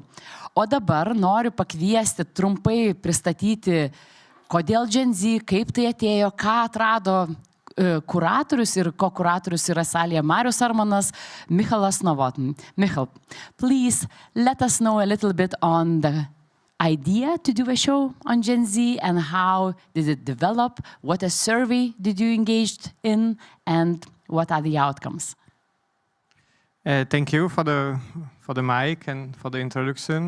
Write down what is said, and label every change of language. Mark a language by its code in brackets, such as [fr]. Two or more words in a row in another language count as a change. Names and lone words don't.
[lt] O dabar noriu pakviesti trumpai pristatyti, kodėl Gen Z, kaip tai atėjo, ką atrado kuratorius ir ko-kuratorius yra salėje Marius Armanas, Michalas Novotny. [en] Michal, please let us know a little bit on the idea to do a show on Gen Z and how did it develop, what a survey did you engage in, and what are the outcomes? Thank you for the mic and for the introduction.